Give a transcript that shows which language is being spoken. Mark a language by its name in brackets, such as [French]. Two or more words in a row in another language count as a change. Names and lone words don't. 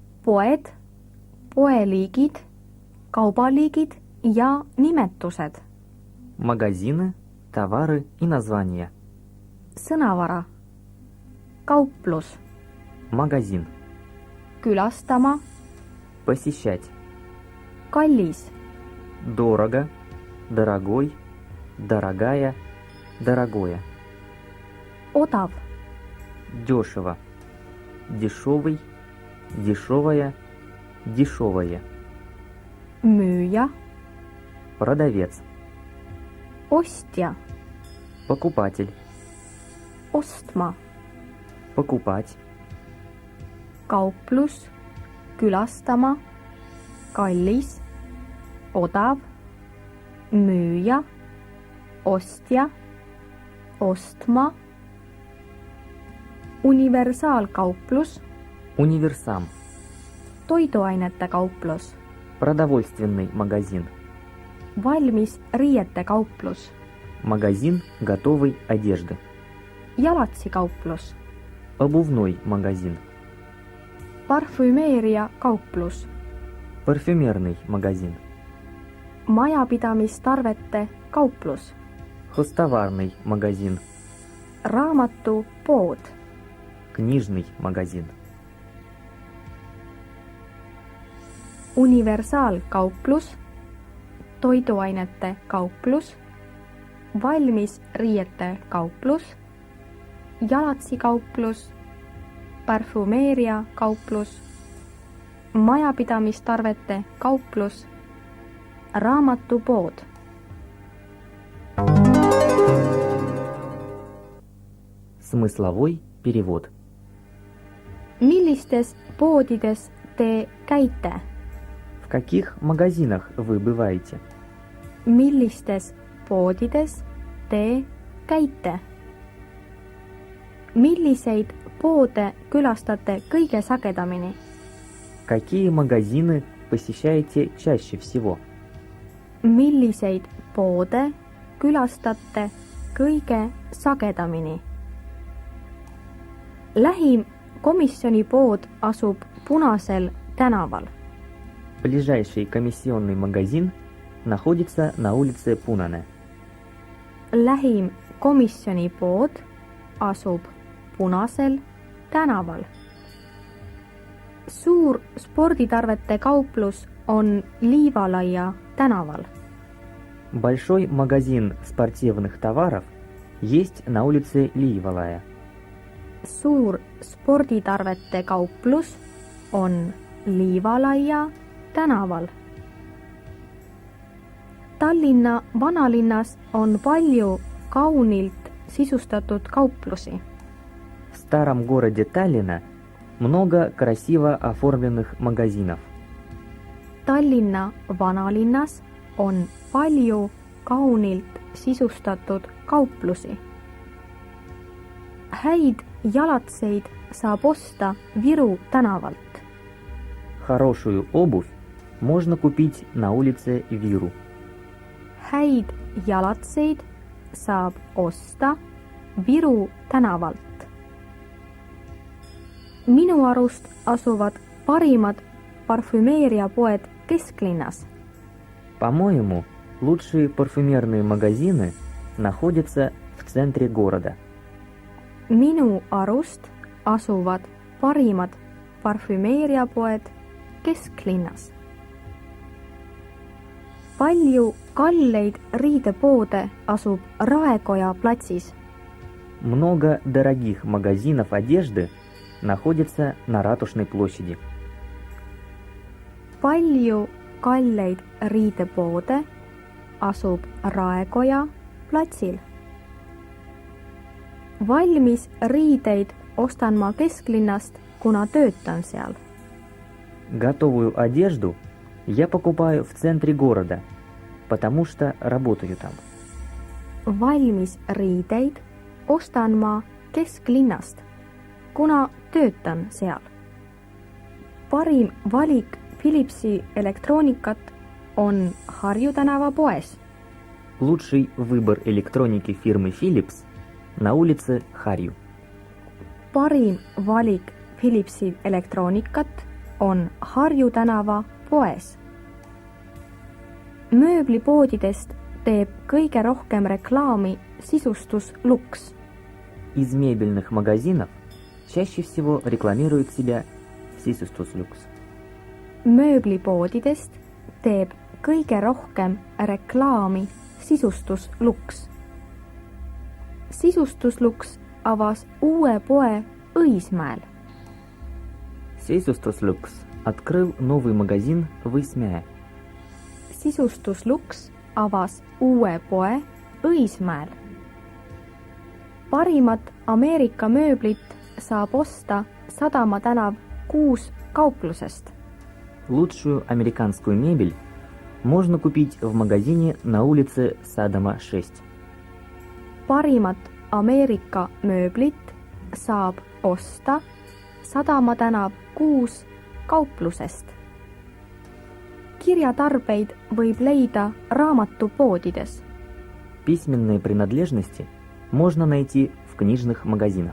[Estonian] poed, poeliigid, kaubaliigid ja nimetused. [Russian] Магазины, товары и названия. [Estonian] Sõnavara. Kauplus. [Russian] Магазин. [Estonian] Külastama. [Russian] Посещать. [Estonian] Kallis. [Russian] Дорого, дорогой, дорогая, дорогое. [Estonian] Odav. [Russian] Дешево. Дешевый, дешевая, дешевое. [Estonian] Müüja. [Russian] Продавец. [Estonian] Ostja. [Russian] Покупатель. [Estonian] Ostma. [Russian] Покупать. [Estonian] Kauplus. Külastama. Kallis. Odav. Müüja. Ostja. Ostma. Universaalkauplus. [Russian] Универсам. [Estonian] Toiduainete kauplus. [Russian] Продовольственный магазин. [Estonian] Valmis riiete kauplus. [Russian] Магазин готовой одежды. [Estonian] Jalatsikauplus. [Russian] Обувной магазин. [Estonian] Parfümeeria kauplus. [Russian] Парфюмерный магазин. [Estonian] Majapidamistarvete kauplus. [Russian] Хозтоварный магазин. [Estonian] Raamatupood. [Russian] Книжный магазин. [Estonian] Universaalkauplus. Toiduainete kauplus. Valmis riiete kauplus. Jalatsikauplus. Parfümeeria kauplus. Majapidamistarvete kauplus. Raamatupood. [Russian] Смысловой перевод. [Estonian] Millistes poodides te käite? [Russian] В каких магазинах вы бываете? [Estonian] Millistes poodides te käite? Milliseid poode külastate kõige sagedamini? [Russian] Какие магазины посещаете чаще всего? [Estonian] Milliseid poode külastate kõige sagedamini? Lähim komisjonipood asub Punasel tänaval. [Russian] Ближайший комиссионный магазин находится на улице Punane. [Estonian] Lähim komisjonipood asub Punasel tänaval. Suur sporditarvete kauplus on Liivalaia tänaval. [Russian] Большой магазин спортивных товаров есть на улице Liivalaya. [Estonian] Suur sporditarvete kauplus on Liivalaia tänaval. Tallinna vanalinnas on palju kaunilt sisustatud kauplusi. [Russian] В старом городе Таллина много красиво оформленных магазинов. [Estonian] Tallinna vanalinnas on palju kaunilt sisustatud kauplusi. Häid jalatseid saab osta Viru tänavalt. [Russian] Хорошую обувь можно купить на улице Виру. [Estonian] Häid jalatseid saab osta Viru tänavalt. Minu arust asuvad parimad parfümeeriapoed kesklinnas. [Russian] По-моему, лучшие парфюмерные магазины находятся в центре города. [Estonian] Minu arust asuvad parimad parfümeeriapoed kesklinnas. Palju kalleid riidepoode asub Raekoja platsis. [Russian] Много дорогих магазинов одежды находится на Ратушной площади. [Estonian] Palju kalleid riidepoode asub Raekoja platsil. Valmis riideid ostan ma kesklinnast, kuna töötan seal. [Russian] Готовую одежду я покупаю в центре города, потому что работаю там. [Estonian] Valmis riideid ostan ma kesklinnast, kuna töötan seal. Parim valik Philipsi elektroonikat on Harju tänava poes. [Russian] Лучший выбор электроники фирмы Philips на улице Харью. [Estonian] Parim valik Philipsi elektroonikat on Harju tänava poes. Mööblipoodidest teeb kõige rohkem reklaami sisustus Lux. [Russian] Из мебельных магазинов чаще всего рекламирует себя Sisustus Lux. [Estonian] Mööblipoodidest teeb kõige rohkem reklaami sisustus Lux. Sisustus Lux avas uue poe Õismäel. [Russian] Sisustus Lux открыл новый магазин в Õismäe. [Estonian] Sisustus Lux avas uue poe Õismäel. Parimat Ameerika mööblit saab osta Sadama tänav 6 kauplusest. [Russian] Лучшую американскую мебель можно купить в магазине на улице Садама 6. [Estonian] Parimat Ameerika mööblit saab osta Sadama tänav 6 kauplusest. Kirjatarbeid võib leida raamatupoodides. [Russian] Письменные принадлежности можно найти в книжных магазинах.